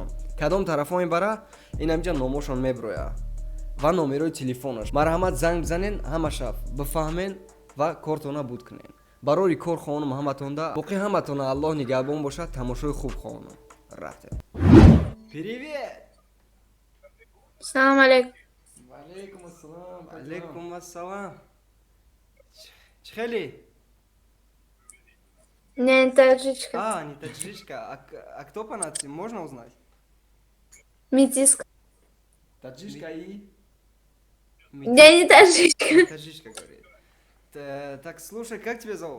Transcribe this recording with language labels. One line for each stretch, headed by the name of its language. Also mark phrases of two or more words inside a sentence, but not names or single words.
Tajik: Кадом тарафҳо мебара ин ҳамҷа номошон меброя ва номерои телефонаш. Марҳамат занг бизанен, ҳамаша бифаҳмен ва кортона буд кунен. Барори кор хоҳонам ҳаматонда. боқӣ ҳаматона Аллоҳ нигаҳбон бошад. Тамошои хуб хоҳонам. Рафтем. Привет! Салам алейкум. Алейкум ассалам. Алейкум ассалам. Чхели?
Russian: Не таджичка. Не таджичка. А кто по нации? Можно узнать? Метиска. Таджичка и? Я не таджичка. Таджичка говорит. Так, слушай, как тебя зовут?